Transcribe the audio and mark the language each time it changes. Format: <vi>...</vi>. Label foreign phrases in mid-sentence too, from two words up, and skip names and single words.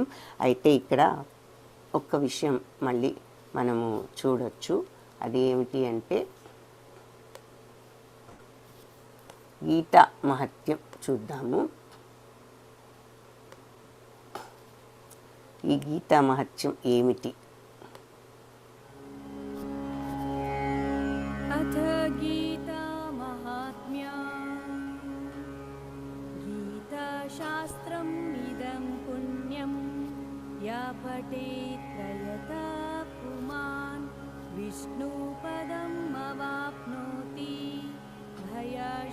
<te>అయితే ఇక్కడ ఒక్క విషయం మళ్ళీ మనము చూడొచ్చు. అది ఏమిటి అంటే గీతా మహత్యం చూద్దాము. ఈ గీతా మహత్యం ఏమిటి?</te> <sa>अथ गीता महात्म्या गीताशास्त्रम् इदं पुण्यं या पठेत् प्रयता पुमान् विष्णुपदम् अवाप्नोति भयाशयेत्</sa>